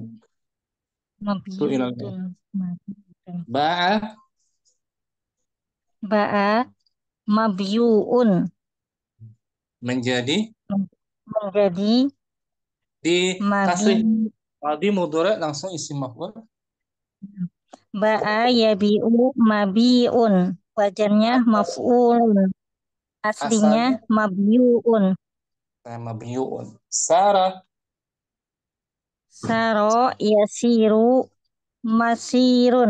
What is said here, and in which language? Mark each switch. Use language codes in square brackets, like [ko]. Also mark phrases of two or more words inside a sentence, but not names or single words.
[ar] Mabiyutun. Ba'a mabiyuun. [id] Menjadi di tasrif tadi mudhari langsung [ar] isim maf'ul. Ba'a yabi'u mabi'un. [id] Wajarnya maf'ulun. Aslinya mabiyuun. [ar] Mabiyuun. Saro yasiru masirun.